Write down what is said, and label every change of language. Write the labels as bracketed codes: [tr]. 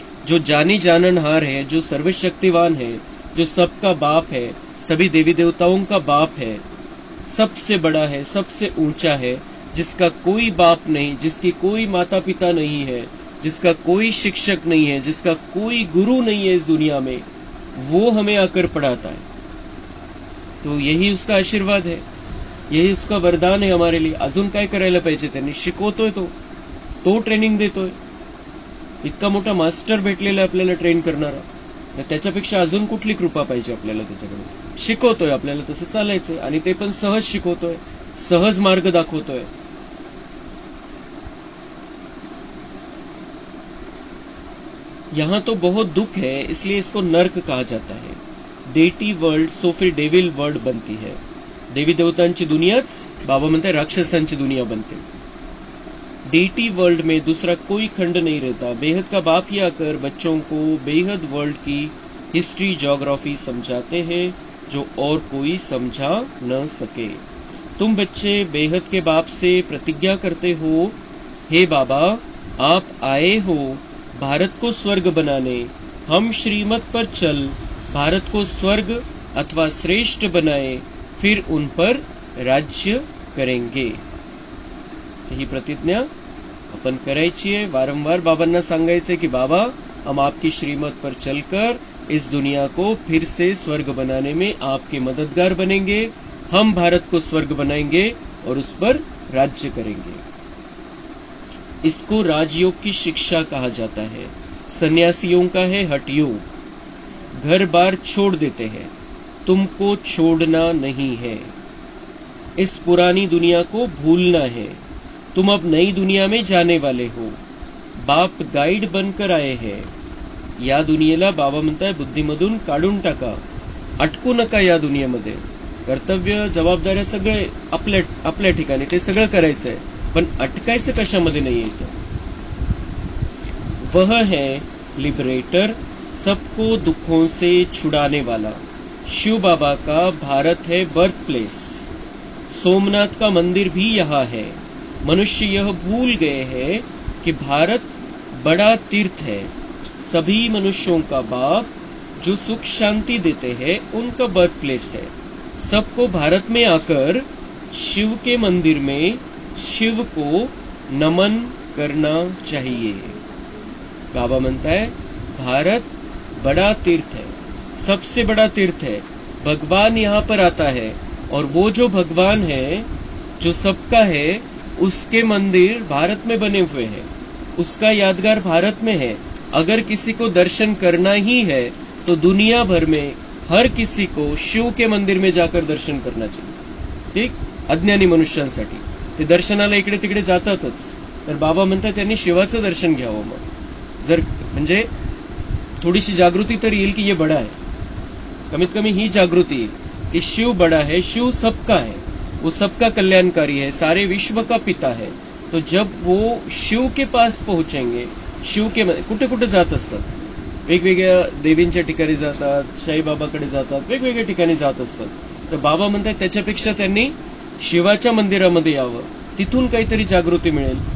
[hi] जो जानी जाननहार है, जो सर्वशक्तिवान है, जो सबका बाप है, सभी देवी देवताओं का बाप है, सबसे बड़ा है, सबसे ऊंचा है, जिसका कोई बाप नहीं, जिसकी कोई माता पिता नहीं है, जिसका कोई शिक्षक नहीं है, जिसका कोई गुरु नहीं है इस दुनिया में, वो हमें आकर पढ़ाता है। तो यही उसका आशीर्वाद है, यही उसका वरदान आहे हमारे लिए. [mr] अजून काय करायला पाहिजे त्यांनी? शिकवतोय तो ट्रेनिंग देतोय. इतका मोठा मास्टर भेटलेला आपल्याला ट्रेन करणारा, त्याच्यापेक्षा अजून कुठली कृपा पाहिजे आपल्याला त्याच्याकडे? शिकवतोय आपल्याला तसं चालायचंय, आणि ते पण सहज शिकवतोय, सहज मार्ग दाखवतोय. [hi] यहाँ तो बहुत दुख है, इसलिए इसको नर्क कहा जाता है. डेटी वर्ल्ड सो फिर डेविल वर्ल्ड बनती है. [mr] देवी देवतांची दुनियाच बाबा म्हणते राक्षसांची दुनिया बनते. [hi] डेटी वर्ल्ड में दूसरा कोई खंड नहीं रहता. बेहद का बाप ही आकर बच्चों को बेहद वर्ल्ड की हिस्ट्री ज्योग्राफी समझाते हैं जो और कोई समझा न सके. तुम बच्चे बेहद के बाप से प्रतिज्ञा करते हो, हे बाबा आप आए हो भारत को स्वर्ग बनाने, हम श्रीमत पर चल भारत को स्वर्ग अथवा श्रेष्ठ बनाए, फिर उन पर राज्य करेंगे. [mr] ही प्रतिज्ञा अपन करायची आहे. वारंवार बाबांना सांगायचे की [hi] बाबा हम आपकी श्रीमत पर चलकर इस दुनिया को फिर से स्वर्ग बनाने में आपके मददगार बनेंगे. हम भारत को स्वर्ग बनाएंगे और उस पर राज्य करेंगे. इसको राजयोग की शिक्षा कहा जाता है. सन्यासियों का है हठ योग. घर बार छोड़ देते हैं, तुमको छोड़ना नहीं है. इस पुरानी दुनिया को भूलना है. तुम अब नई दुनिया में जाने वाले हो. बाप गाईड बनकर आए हैं. [mr] या दुनियेला बाबा म्हणताय बुद्धीमधून काढून टाका, अटकू नका या दुनियेमध्ये. कर्तव्य जबाबदाऱ्या सगळे आपल्या ठिकाणी, ते सगळं करायचंय, पण अटकायचं कशामध्ये नाही येतं. [hi] वह है लिबरेटर, सबको दुखों से छुड़ाने वाला. शिव बाबा का भारत है बर्थ प्लेस. सोमनाथ का मंदिर भी यहाँ है. मनुष्य यह भूल गए हैं कि भारत बड़ा तीर्थ है. सभी मनुष्यों का बाप जो सुख शांति देते हैं उनका बर्थ प्लेस है. सबको भारत में आकर शिव के मंदिर में शिव को नमन करना चाहिए. बाबा म्हणता है भारत बड़ा तीर्थ है, सबसे बड़ा तीर्थ है. भगवान यहाँ पर आता है और वो जो भगवान है जो सबका है, उसके मंदिर भारत में बने हुए हैं, उसका यादगार भारत में है. अगर किसी को दर्शन करना ही है तो दुनिया भर में हर किसी को शिव के मंदिर में जाकर दर्शन करना चाहिए. [mr] ठीक, अज्ञानी मनुष्यांसाठी ते दर्शनाला इकडे तिकडे जातातच, तर बाबा म्हणतात त्यांनी शिवाचं दर्शन घ्यावं. मग जर म्हणजे थोडीशी जागृती तर येईल की [hi] ये बड़ा है, [mr] कमीत कमी ही जागृती येईल कि शिव बड़ा है, शिव सबका है, [hi] वो सबका कल्याणकारी है, सारे विश्व का पिता है. तो जब वो शिव के पास पहुंचेंगे, [mr] शिव के कुठे कुठे जात असतात, वेगवेगळ्या देवींच्या ठिकाणी जातात, साईबाबाकडे जातात, वेगवेगळ्या ठिकाणी जात असतात. तर बाबा म्हणतात त्याच्यापेक्षा त्यांनी शिवाच्या मंदिरामध्ये यावं, तिथून काहीतरी जागृती मिळेल.